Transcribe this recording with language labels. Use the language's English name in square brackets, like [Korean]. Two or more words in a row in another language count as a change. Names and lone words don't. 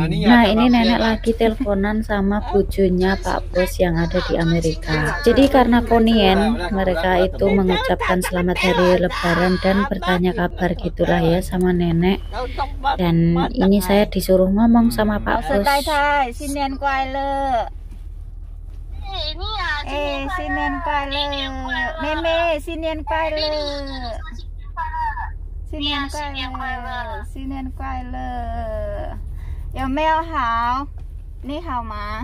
[Indonesian] Nah ini nenek lagi teleponan sama bujunya Pak Bos yang ada di Amerika. Jadi karena Ponien mereka itu mengucapkan selamat hari lebaran dan bertanya kabar gitulah ya sama nenek. Dan ini saya disuruh ngomong sama Pak Bos. [Chinese] 新年快乐！哎，新年快乐，妹妹，新年快乐！新年快乐，新年快乐！有没有好？你好吗？